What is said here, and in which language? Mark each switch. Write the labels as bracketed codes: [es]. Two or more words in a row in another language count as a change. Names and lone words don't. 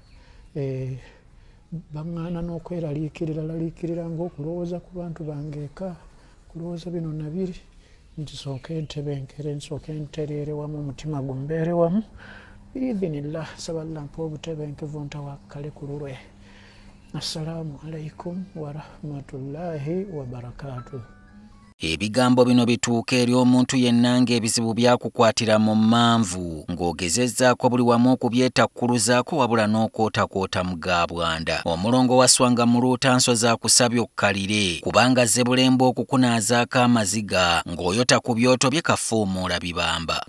[lg] Baŋŋaana n'okweraliikirira ng'okulowooza ku bantu bange eka, kulowooza bino nabiri nti sooke ntebenkere, nsooke ntereere wamu, omutima gumbeere wamu biidhinillah. Saba Allah mpa obutebenkevu ntawakkale ku lulwe. [ar] السلام عليكم ورحمة الله وبركاته. [lg] Ebigambo bino bituuka eri omuntu yenna ng'ebizibu byakukwatira mu manvu, ng'ogezezzaako buli wamu okubyetakkuluzaako wabula n'okootakoota mu gaabwanda. Omulongo wa Swanga mu Luutansozi akusabye okkalire, kubanga Zebbulembe okukunaazaako amaziga ng'oyota ku byoto bye kafuumuula bibamba.